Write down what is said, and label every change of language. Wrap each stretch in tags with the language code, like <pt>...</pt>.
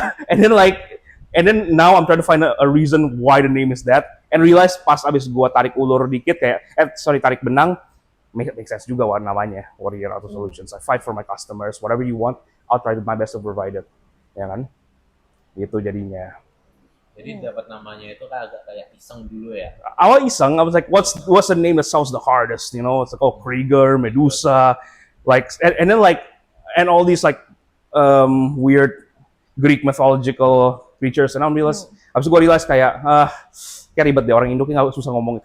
<en>and then now I'm trying to find a reason why the name is that, and realize</en> <id>pas abis gue tarik ulur dikit kayak, tarik benang,</id> <en>make sense juga namanya Warrior Auto Solutions. I fight for my customers, whatever you want, I'll try my best to provide it,</en> <id>ya kan? Gitu jadinya. Jadi dapat namanya itu agak kayak iseng dulu ya. Awal iseng,</id> <en>I was like, what's the name that sounds the hardest? It's like, Krieger, Medusa, like, and then like, and all these like weird Greek mythological creatures, and</en> <id>abis itu gue realize kayak ribet deh, orang Indo nggak susah ngomong.</id>